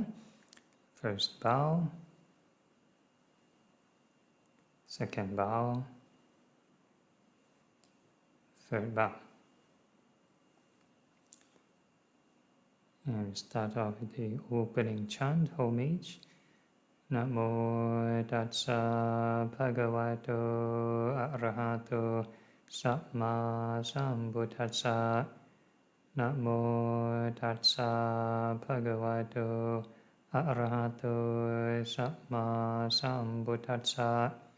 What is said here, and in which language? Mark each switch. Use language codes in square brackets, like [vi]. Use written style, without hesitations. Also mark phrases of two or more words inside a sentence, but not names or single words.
[en] First bow, second bow, third bow. And start off with the opening chant, homage. [pi] Namo tassa bhagavato arahato samma sambuddhassa. Namo tassa bhagavato arahato samma sambuddhassa.